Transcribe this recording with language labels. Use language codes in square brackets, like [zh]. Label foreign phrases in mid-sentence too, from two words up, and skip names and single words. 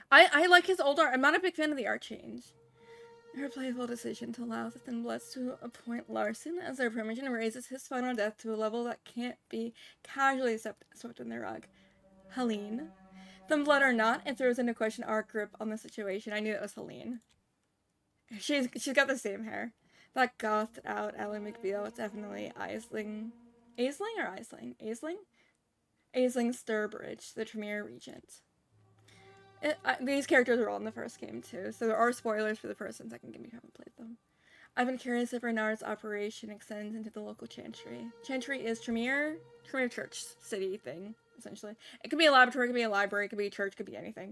[en] I'm not a big fan of the art change. Her playful decision to allow the Thin Bloods to appoint Larson as their primogen raises his final death to a level that can't be casually swept in the rug. Helene. Thin Blood or not, it throws into question our grip on the situation. I knew it was Helene. She's got the same hair. That gothed out Ally McBeal is definitely Aisling. Aisling or Aisling? Aisling? Aisling Sturbridge, the Tremere Regent. These characters are all in the first game too, so there are spoilers for the first and second game if you haven't played them. I've been curious if Renard's operation extends into the local chantry. Chantry is Tremere Church city thing, essentially. It could be a laboratory, it could be a library, it could be a church, it could be anything.